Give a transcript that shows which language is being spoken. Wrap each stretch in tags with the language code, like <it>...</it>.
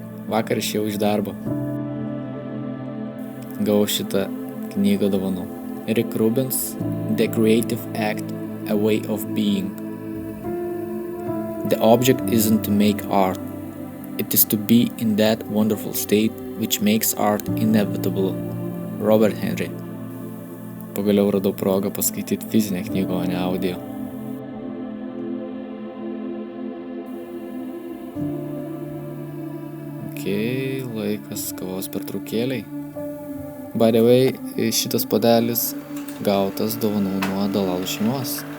<lt>Vakar išėjau iš darbo. Gavau šitą knygą dovanų.</lt> <en>Rick Rubin's The Creative Act, A Way of Being. The object isn't to make art. It is to be in that wonderful state which makes art inevitable. Robert Henry.</en> <lt>Pagaliau radau progą paskaityti fizinę knygą, o ne audio. Laikas kavos pertraukėliai.</lt> <en>By the way,</en> <lt>šitas puodelis gautas dovanų nuo Dalalų šeimos.</lt>